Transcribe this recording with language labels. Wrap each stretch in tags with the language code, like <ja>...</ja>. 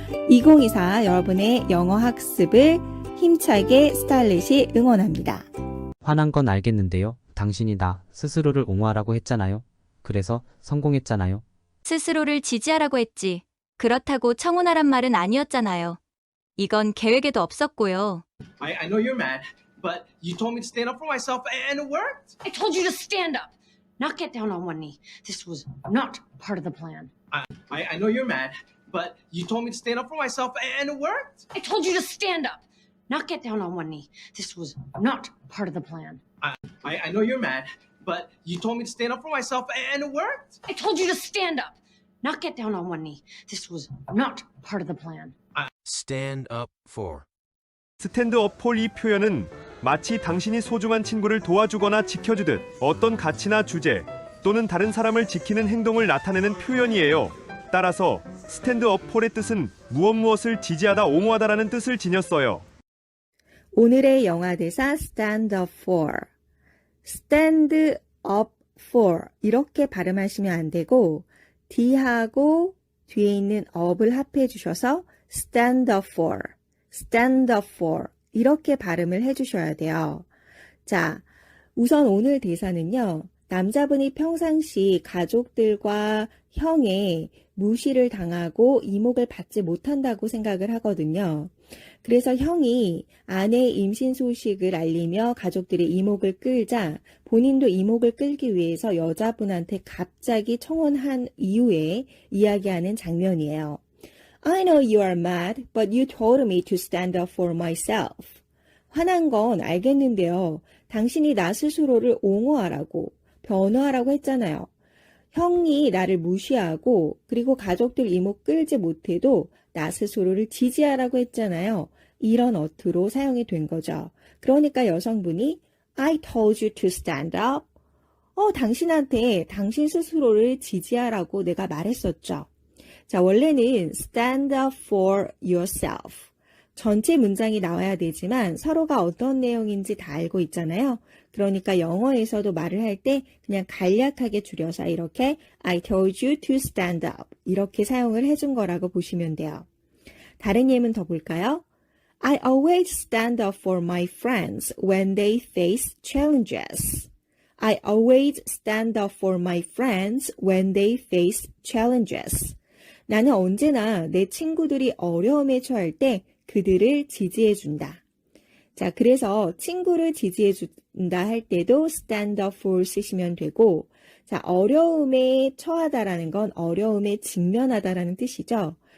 <ko>2024 여러분의 영어 학습을 힘차게 스타일릿이 응원합니다. 화난 건 알겠는데요. 당신이 나 스스로를 옹호하라고 했잖아요. 그래서 성공했잖아요. 스스로를 지지하라고 했지. 그렇다고 청혼하란 말은 아니었잖아요. 이건 계획에도 없었고요.</ko> <en>I know you're mad, but you told me to stand up for myself and it worked. I told you to stand up, not get down on one knee. This was not part of the plan. I know you're mad, but you told me to stand up for myself and it worked. I told you to stand up, not get down on one knee. This was not part of the plan. I know you're mad, but you told me to stand up for myself and it worked. I told you to stand up, not get down on one knee. This was not part of the plan. Stand up for.</en> <ko>스탠드업 폴 이 표현은 마치 당신이 소중한 친구를 도와주거나 지켜주듯 어떤 가치나 주제 또는 다른 사람을 지키는 행동을 나타내는 표현이에요. 따라서 스탠드업 폴의 뜻은 무엇을 지지하다 옹호하다라는 뜻을 지녔어요. 오늘의 영화 대사</ko> <en>stand up for. stand up for</en> <ko>이렇게 발음하시면 안 되고 D하고 뒤에 있는 up을 합해 주셔서</ko> <en>stand up for, stand up for</en> <ko>이렇게 발음을 해주셔야 돼요. 자, 우선 오늘 대사는요. 남자분이 평상시 가족들과 형의 무시를 당하고 이목을 받지 못한다고 생각을 하거든요. 그래서 형이 아내의 임신 소식을 알리며 가족들의 이목을 끌자 본인도 이목을 끌기 위해서 여자분한테 갑자기 청혼한 이후에 이야기하는 장면이에요.</ko> <en>I know you are mad, but you told me to stand up for myself.</en> <ko>화난 건 알겠는데요. 당신이 나 스스로를 옹호하라고, 변호하라고 했잖아요. 형이 나를 무시하고 그리고 가족들 이목 끌지 못해도 나 스스로를 지지하라고 했잖아요. 이런 어투로 사용이 된 거죠. 그러니까 여성분이</ko> <en>I told you to stand up.</en> <ko>당신한테 당신 스스로를 지지하라고 내가 말했었죠. 자, 원래는</ko> <en>stand up for yourself.</en> <ko>전체 문장이 나와야 되지만 서로가 어떤 내용인지 다 알고 있잖아요. 그러니까 영어에서도 말을 할 때 그냥 간략하게 줄여서 이렇게</ko> <en>I told you to stand up</en> <ko>이렇게 사용을 해준 거라고 보시면 돼요. 다른 예문 더 볼까요?</ko> <en>I always stand up for my friends when they face challenges. I always stand up for my friends when they face challenges.</en> <ko>나는 언제나 내 친구들이 어려움에 처할 때 그들을 지지해준다. 자, 그래서 친구를 지지해준다 할 때도</ko> <en>stand up for</en> <ko>쓰시면 되고, 자, 어려움에 처하다라는 건 어려움에 직면하다라는 뜻이죠.</ko>